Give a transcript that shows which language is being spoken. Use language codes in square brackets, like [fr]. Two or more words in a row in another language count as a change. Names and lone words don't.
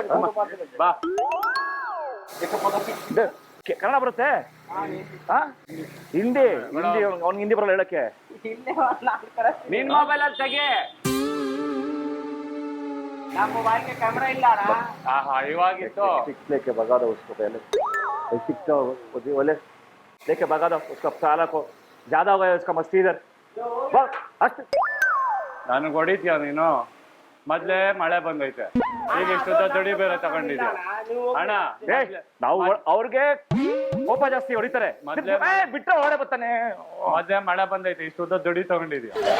[kn] ಬಾ. ಕನ್ನಡ ಬರುತ್ತೆ? ಹಿಂದಿ ಅವ್ನಿಗೆ ಹಿಂದಿ ಬರಲ್ಲ ಹೇಳಕ್ಕೆ. ನಿನ್ ಮೊಬೈಲ್ ಅಲ್ಲಿ ತೆಗಿ. ನಮ್ಮ ಮೊಬೈಲ್ಗೆ ಕ್ಯಾಮ್ರಾ ಇಲ್ಲ ಅಣ್ಣ. ಇವಾಗಿತ್ತು. [hi] लेके भगा दो उसको पहले, सिक्का बोले लेके भगा दो उसका साला को. ज्यादा हो गया उसका मस्ती इधर. [kn] ನನಗೆ ಹೊಡಿತೀಯ ನೀನು? ಮೊದ್ಲೇ ಮಳೆ ಬಂದೈತೆ, ಈಗ ಇಷ್ಟೊತ್ತ ದುಡಿ ಬೇರೆ ತಗೊಂಡಿದ್ಯಾ ಅಣ್ಣ. ನಾವು ಅವ್ರಿಗೆ ಕೋಪ ಜಾಸ್ತಿ ಹೊಡಿತಾರೆ, ಬಿಟ್ರೆ ಹೊಡೆ ಬರ್ತಾನೆ. ಮೊದ್ಲೇ ಮಳೆ ಬಂದೈತೆ, ಇಷ್ಟೊತ್ತ ದುಡಿ ತಗೊಂಡಿದ್ಯಾ?